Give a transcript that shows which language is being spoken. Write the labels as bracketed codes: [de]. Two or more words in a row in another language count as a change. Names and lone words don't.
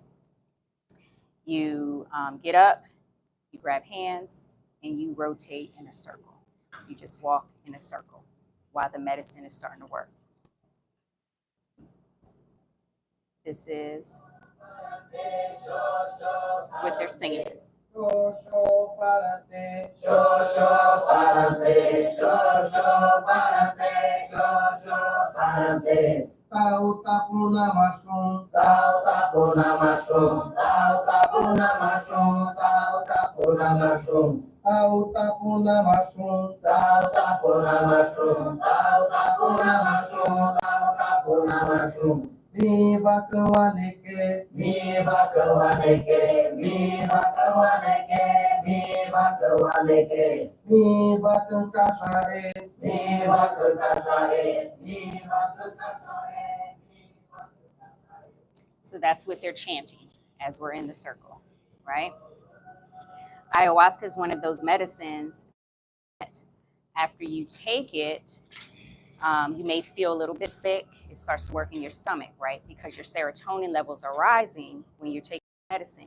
[en] You get up, you grab hands, and you rotate in a circle. You just walk in a circle while the medicine is starting to work. This is what they're singing. Tau tapuna masum, tau tapuna masum, tau tapuna masum, tau tapuna masum, tau tapuna masum, tau tapuna masum, tau tapuna masum, tau tapuna masum. Viva Kawaneke, viva Kawaneke, viva Kawaneke, viva Kawaneke, viva Kankasare, viva Kankasare, viva Kankasare. So that's what they're chanting as we're in the circle, right? Ayahuasca is one of those medicines that after you take it, you may feel a little bit sick. It starts to work in your stomach, right? Because your serotonin levels are rising when you're taking medicine.